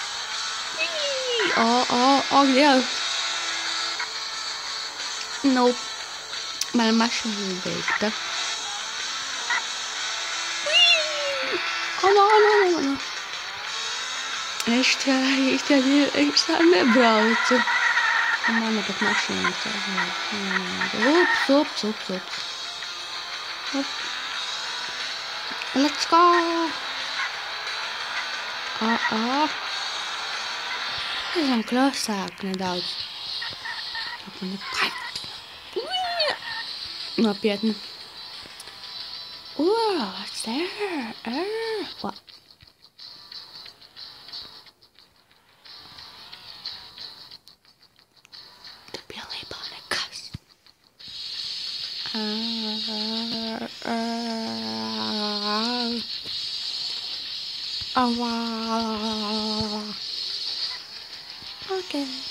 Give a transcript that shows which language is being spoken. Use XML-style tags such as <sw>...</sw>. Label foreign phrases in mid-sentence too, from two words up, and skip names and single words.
<lv>Dievs. Nope. Mana mašīna ir beigta. No. Es tā nebraucu. Man pat mašīna tā. Ups.</lv> <en>Let's go.</en> <lv>Esam klusāk nedaudz. Nopietni.</lv> <en>What's there? What?</en> <lv>Tu pilnībā nekas.</lv> <en>Okay.</en>